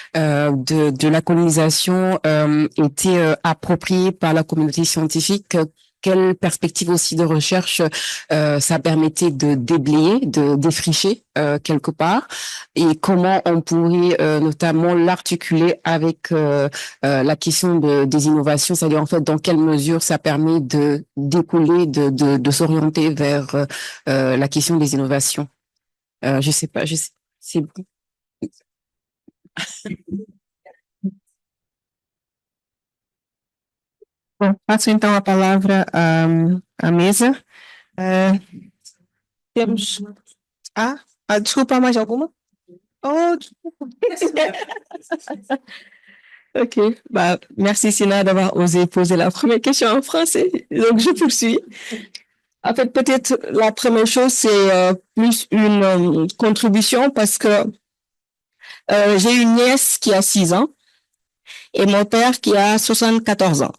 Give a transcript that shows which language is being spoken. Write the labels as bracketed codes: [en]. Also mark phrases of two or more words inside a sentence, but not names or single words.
[fr] de la colonisation était appropriée par la communauté scientifique, quelle perspective aussi de recherche ça permettait de déblayer, de défricher quelque part, et comment on pourrait notamment l'articuler avec la question des innovations, c'est-à-dire en fait dans quelle mesure ça permet de découler, de s'orienter vers la question des innovations. Je sais pas, c'est bon. [pt] Bom, passo então a palavra à mesa. Temos. Desculpa, mais alguma? Oh, desculpa. [fr] Ok, bah, merci Sina d'avoir osé poser la première question en français. Donc, je poursuis. En fait, peut-être la première chose, c'est plus une contribution parce que j'ai une nièce qui a 6 ans et mon père qui a 74 ans.